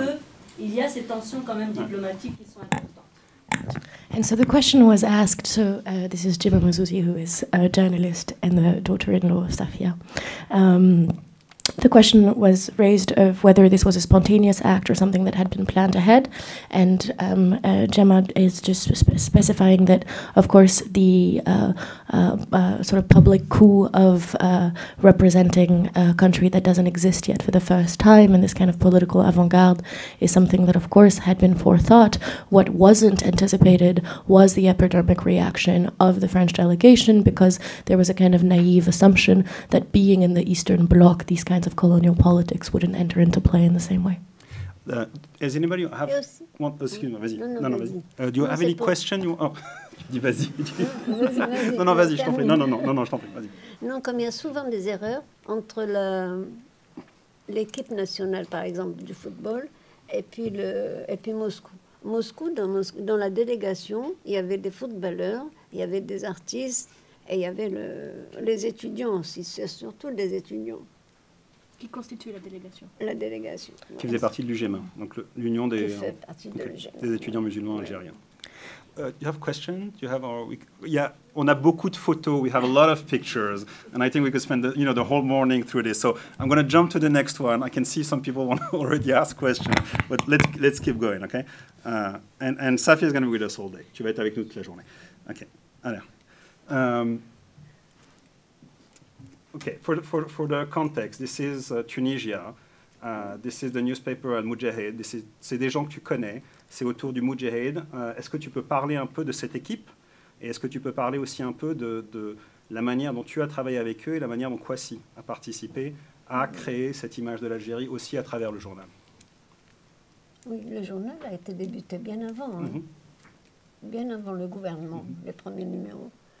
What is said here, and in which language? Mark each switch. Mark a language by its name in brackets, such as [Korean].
[French] Alors qu'il y a ces tensions quand même diplomatiques qui sont importantes. [English] And so the question was asked, so this is Gemma Mazouzi, who is a journalist and the daughter-in-law of Safia. The question was raised of whether this was a spontaneous act or something that had been planned ahead, and Gemma is just specifying that, of course, the sort of public coup of representing a country that doesn't exist yet for the first time, and this kind of political avant-garde is something that, of course, had been forethought. What wasn't anticipated was the epidermic reaction of the French delegation, because there was a kind of naive assumption that being in the Eastern Bloc, these kinds of colonial politics wouldn't enter into play in the same way. Does anybody have... excuse me, [French] vas-y. Non, vas-y. [English] Do you have any question? [French] Dis vas-y. Non, vas-y, je t'en prie. Non, je t'en prie, vas-y. Non, comme il y a souvent des erreurs entre l'équipe nationale, par exemple, du football, et puis Moscou. Dans la délégation, il y avait des footballeurs, il y avait des artistes, et il y avait les étudiants aussi, c'est surtout des étudiants. Qui constitue la délégation? La délégation. Qui faisait partie de l'UGMA, donc l'Union des étudiants musulmans algériens. [English] You have questions? You have [French] on a beaucoup de photos. [English] We have a lot of pictures, and I think we could spend the whole morning through this. So I'm going to jump to the next one. I can see some people want to already ask questions, but let's keep going, okay? And Safia is going to be with us all day. [French] Tu vas être avec nous toute la journée. [English] Okay. Alors, okay, for the context, this is Tunisia. This is the newspaper Al Mujahid. [French] C'est des gens que tu connais. C'est autour du Mujahid. Est-ce que tu peux parler un peu de cette équipe? Et est-ce que tu peux parler aussi un peu de la manière dont tu as travaillé avec eux et la manière dont Kwasi a participé à créer cette image de l'Algérie aussi à travers le journal? Oui, le journal a été débuté bien avant, hein. Bien avant le gouvernement, les premiers numéros.